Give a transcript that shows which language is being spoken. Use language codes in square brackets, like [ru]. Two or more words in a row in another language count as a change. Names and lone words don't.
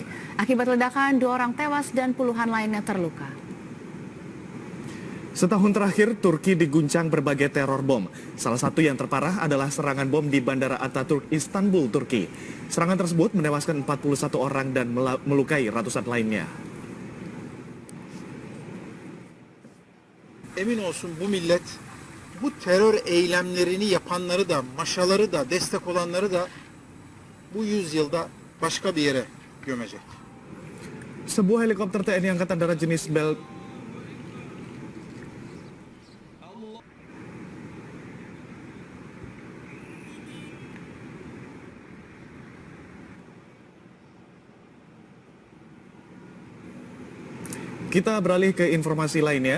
[id] Akibat ledakan, 2 orang tewas dan puluhan lainnya terluka. Setahun terakhir, Turki diguncang berbagai teror bom. Salah satu yang terparah adalah serangan bom di Bandara Ataturk, Istanbul, Turki. Serangan tersebut menewaskan 41 orang dan melukai ratusan lainnya. [tr] Emin olsun bu millet bu terör eylemlerini yapanları da, maşaları da, destek olanları da bu yüzyılda başka bir yere gömecek. [id] Sebuah helikopter TNI Angkatan Darat jenis Bell Kita beralih ke informasi lainnya.